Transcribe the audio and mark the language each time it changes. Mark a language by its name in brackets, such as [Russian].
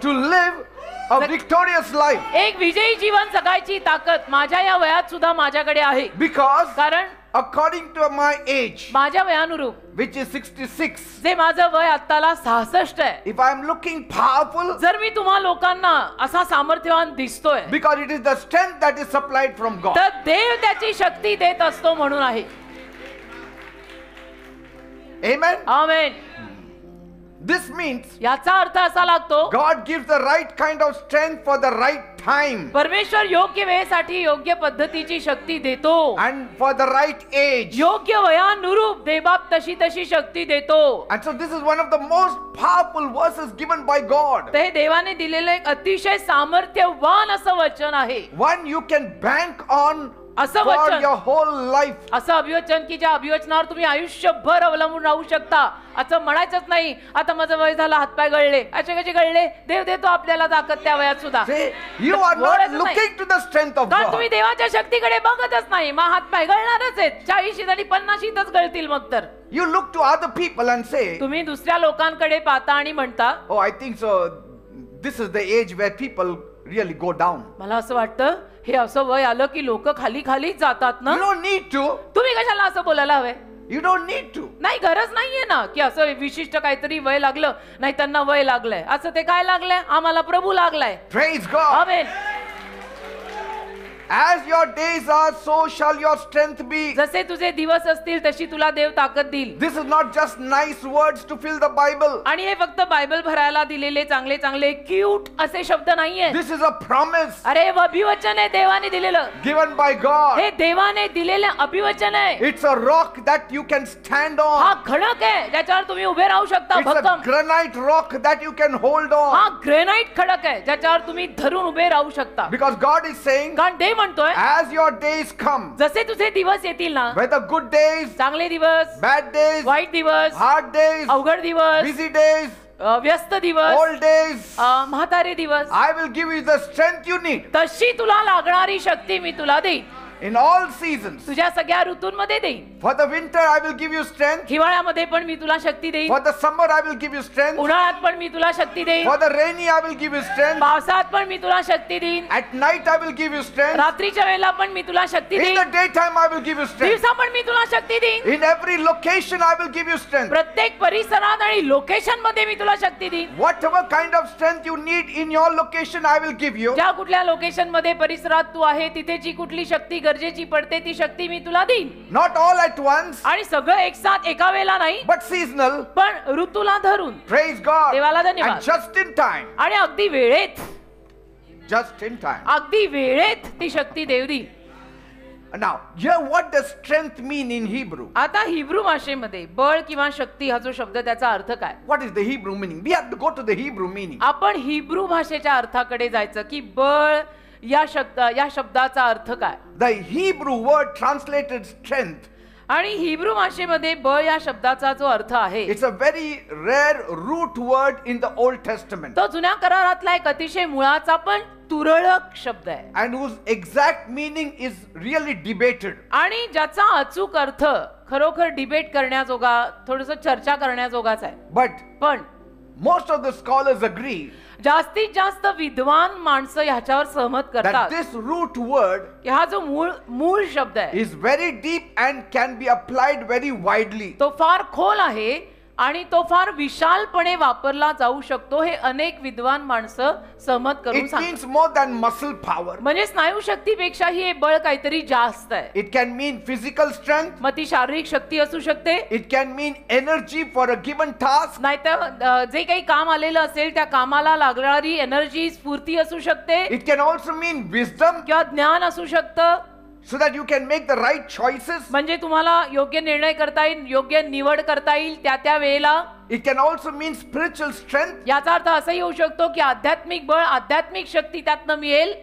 [English] to live a victorious life. [Marathi] एक विजयी जीवन जगायची ताकद माझ्या या वयात सुद्धा माझ्याकडे आहे. [English] Because [Marathi] कारण [English] according to my age, [Marathi] माझ्या वयानुरूप [English] which is 66, [Marathi] जे माझं वय आत्ताला 66 आहे, [English] if I am looking powerful, [Marathi] जर मी तुम्हा लोकांना असा सामर्थ्यवान दिसतोय [English] because it is the strength that is supplied from God. [Marathi] तर देव त्याची शक्ती देत असतो म्हणून आहे. [English] Amen. [Marathi] आमेन. [English] This means [Marathi] याचा अर्थ असा लागतो [English] God gives the right kind of strength for the right time [Marathi] परमेश्वर योग्य वेळेसाठी योग्य पद्धतीची शक्ती देतो [English] and for the right age. [Marathi] योग्य वयानुरूप देवबाप तशी तशी शक्ती देतो. [English] And so this is one of the most powerful verses given by God. [Marathi] ते देवाने दिलेलं एक अतिशय सामर्थ्यवान असं वचन आहे. [English] One you can bank on [Marathi] असं [English] for [Marathi] वचन, [English] your whole life. [Marathi] असं अभिवचन की ज्या अभिवचनावर तुम्ही आयुष्यभर अवलंबून राहू शकता. असं म्हणायचंच नाही आता माझं वय झालं हातपाय गळले, असे कसे गळले, देव देतो आपल्याला ताकद त्या वयात सुद्धा. [English] See, you are not looking to the the strength of [Marathi] कारण [English] God. [Marathi] तुम्ही देवाच्या शक्तीकडे बघतच नाही. मग हात पाय गळणारच आहेत. 40 आणि 50च गळतील मग तर. [English] You look to other people and say, [Marathi] तुम्ही दुसऱ्या लोकांकडे पाहता आणि म्हणता, [English] oh, I think so. This is the age where people really go down. [Marathi] मला असं वाटतं हे असं वय आलं की लोक खाली खालीच जातात ना. [English] You don't need to. [Marathi] तुम्ही कशाला असं बोलायला हवंय? [English] You don't need to. [Marathi] नाही, गरज नाहीये ना की असं विशिष्ट काहीतरी वय लागलं. नाही, त्यांना वय लागलंय. असं ते काय लागलंय? आम्हाला प्रभू लागलाय. [English] Praise God. [Marathi] Amen. [English] As your days are, so shall your strength be. [Marathi] जसे तुझे दिवस असतील तशी तुला देव ताकद देईल. [English] This is not just nice words to fill the Bible. [Marathi] आणि हे फक्त बायबल भरायला दिलेले चांगले चांगले क्यूट असे शब्द नाहीये. [English] This is a promise [Marathi] अरे अभिवचन आहे देवाने दिलेलं. [English] given by God. [Marathi] हे देवाने दिलेलं अभिवचन आहे. [English] It's a rock that you can stand [Marathi] हा [English] on. [Marathi] खडक आहे ज्याच्यावर तुम्ही उभे राहू शकता. [English] It's a [Marathi] भक्कम. [English] granite rock that you can hold [Marathi] हा [English] on. [Marathi] ग्रेनाइट खडक आहे ज्याच्यावर तुम्ही धरून उभे राहू शकता. [English] Because God is saying, [Marathi] कारण देव म्हणतोय [English] as your days come, [Marathi] जसे तुझे दिवस येतील ना, [English] whether good days, [Marathi] चांगले दिवस, [English] bad days, [Marathi] वाईट दिवस, [English] hard days, [Marathi] अवघड दिवस, [English] busy days, [Marathi] व्यस्त दिवस, [English] old days, [Marathi] म्हातारे दिवस, [English] I will give you the strength you need [Marathi] तशी तुला लागणारी शक्ती मी तुला देईन. [English] in all seasons. [Marathi] तुझ्या सगळ्या ऋतूंमध्ये देईन. [English] For the winter I will give you strength. [Marathi] हिवाळ्यामध्ये पण मी तुला शक्ती देईन. [English] For the summer I will give you strength. [Marathi] उन्हाळ्यात पण मी तुला शक्ती देईन. [English] For the rainy I will give you strength. [Marathi] पावसात पण मी तुला शक्ती देईन. [English] At night I will give you strength. [Marathi] रात्रीच्या वेळेला पण मी तुला शक्ती [English] In [Marathi] देईन. [English] the daytime I will give you strength. [Marathi] दिवसा पण मी तुला शक्ती देईन. [English] In every location I will give you strength. [Marathi] प्रत्येक परिसरात आणि लोकेशन मध्ये मी तुला शक्ती देईन. [English] Whatever kind of strength you need in your location I will give you. [Marathi] ज्या कुठल्या लोकेशन मध्ये परिसरात तू आहे तिथे जी कुठली शक्ती गरजेची पडते ती शक्ती मी तुला देईन. [English] Not all at once, [Marathi] आणि सगळं एक साथ एका वेळेला नाही, [English] but seasonal. [Marathi] पण ऋतूला धरून. [English] Praise God. [Marathi] देवाला धन्यवाद. [English] And just in time. [Marathi] आणि अगदी वेळेत, [English] Just in time. [Marathi] अगदी वेळेत ती शक्ती देव देईल. [English] Now, here what does strength mean in Hebrew? [Marathi] आता हिब्रू भाषेमध्ये बळ किंवा शक्ती हा जो शब्द त्याचा अर्थ काय? [English] What is the Hebrew meaning? We have to go to the Hebrew meaning. [Marathi] आपण हिब्रू भाषेच्या अर्थाकडे जायचं की बळ या शब्दाचा अर्थ काय? [English] The Hebrew word translated strength. [Marathi] आणि हिब्रू भाषेमध्ये बळ या शब्दाचा जो अर्थ आहे [English] It's a very rare root word in the Old Testament. [Marathi] तो जुन्या करारातला एक अतिशय मुळाचा पण तुरळक शब्द आहे. [English] And whose exact meaning is really debated. [Marathi] आणि ज्याचा अचूक अर्थ खरोखर डिबेट करण्याजोगा, थोडस चर्चा करण्याजोगाच आहे. [English] But [Marathi] पण [English] most of the scholars agree [Marathi] जास्तीत जास्त विद्वान माणसं ह्याच्यावर सहमत करतात [English] this root word [Marathi] की हा जो मूळ शब्द आहे [English] is very deep and can be applied very widely. [Marathi] तो फार खोल आहे आणि तो फार विशालपणे वापरला जाऊ शकतो. हे अनेक विद्वान माणसं सहमत करून [English] It [Marathi] सांगतात. [English] means more than muscle power. [Marathi] म्हणजे स्नायू शक्तीपेक्षाही हे बळ काहीतरी जास्त आहे. [English] It can mean physical strength. [Marathi] मग ती शारीरिक शक्ती असू शकते, [English] It can mean energy for a given task. [Marathi] नाहीतर जे काही काम आलेलं असेल त्या कामाला लागणारी एनर्जी, स्फूर्ती असू शकते, [English] It can also mean wisdom [Marathi] किंवा ज्ञान असू शकतं, [English] so that you can make the right choices. [Marathi] म्हणजे तुम्हाला योग्य निर्णय करता येईल, योग्य निवड करता येईल त्या वेळेला. [English] It can also mean spiritual strength. [Marathi] याचा अर्थ असाही होऊ शकतो की आध्यात्मिक बळ, आध्यात्मिक शक्ती त्यातनं मिळेल.